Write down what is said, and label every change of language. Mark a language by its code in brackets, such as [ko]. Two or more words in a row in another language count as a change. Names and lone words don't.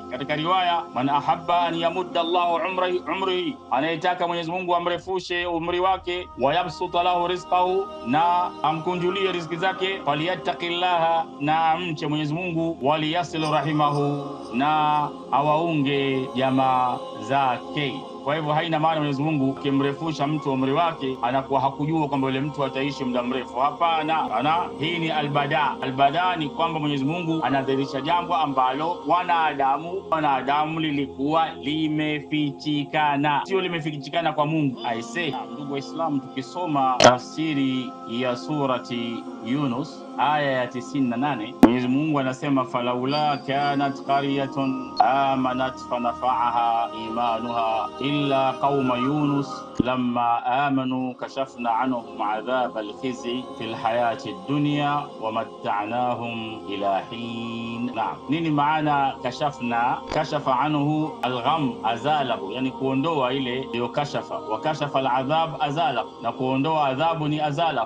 [sw] Katika riwaya, [ar] من أحب أن يمد الله عمره, [sw] anayetaka Mwenyezi Mungu amrefushe umri wake, [ar] ويبسط له رزقه, [sw] na amkunjulie riziki zake, falyattaqillaha, na amche Mwenyezi Mungu, [ar] وليصل رحمه, [sw] na awaunge jamaa zake. Kwa hivyo haina maana Mwenyezi Mungu kimrefusha mtu umri wake anakuwa hakujua kwamba yule mtu ataishi muda mrefu. Hapana, hii ni albada. Albada ni kwamba Mwenyezi Mungu anadhihirisha jambo ambalo wanadamu lilikuwa limefichikana, sio limefichikana kwa Mungu. Ndugu Waislamu, tukisoma tafsiri ya surati Yunus aya ya 98, Mwenyezi Mungu anasema, [ar] فلولا كانت قرية آمنت فنفعها إيمانها إلا قوم يونس لما آمنوا كشفنا عنهم عذاب الخزي في الحياة الدنيا ومتعناهم إلى حين. [sw] Naam, nini maana kashafna? [ar] كشف عنه الغم أزاله, [sw] yani kuondoa ile ndio kashafa, [ar] وكشف العذاب أزاله, [sw] na kuondoa adhabu ni azalahu.